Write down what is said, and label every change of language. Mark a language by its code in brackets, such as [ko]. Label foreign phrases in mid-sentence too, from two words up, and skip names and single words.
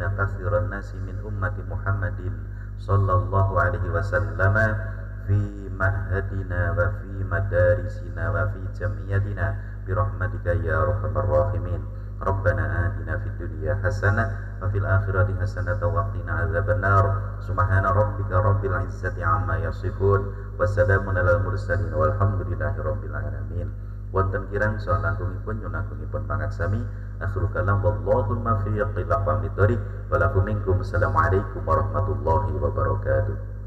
[ar] كثير الناس من أمة محمد صلى الله عليه وسلم في معهدنا وفي مدارسنا وفي جمعيتنا برحمتك يا أرحم الراحمين ربنا آتنا في الدنيا حسنة وفي الآخرة حسنة وقنا عذاب النار سبحان ربك رب العزة عما يصفون وسلام على المرسلين والحمد لله رب العالمين. [jv] Wonten kirang saha langkungipun nyunagungipun pangaksami [ar] أخير الكلام والله الموفق إلى أقوم الطريق ولكم منكم السلام عليكم ورحمة الله وبركاته.